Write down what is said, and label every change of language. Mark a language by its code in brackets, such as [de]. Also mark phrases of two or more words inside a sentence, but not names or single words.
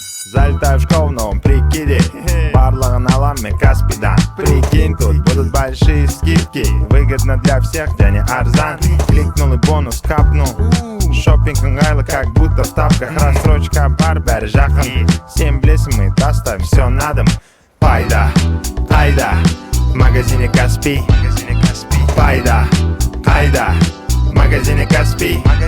[ru] Залетаю в школу в новом прикиде, [kk] барлығын алам мен Каспийдан. [ru] Прикинь, тут будут большие скидки, выгодно для всех, [kk] және арзан. [ru] Кликнул и бонус капнул, [kk] шоппинг ыңғайлы, [ru] как будто в ставках. [kk] Рассрочка бар, бәрі жақын, сен білесің, [ru] мы доставим все на дом. [kk] Пайда, айда, [ru] в магазине Каспий. [kk] Пайда, айда, [ru] в магазине Каспий.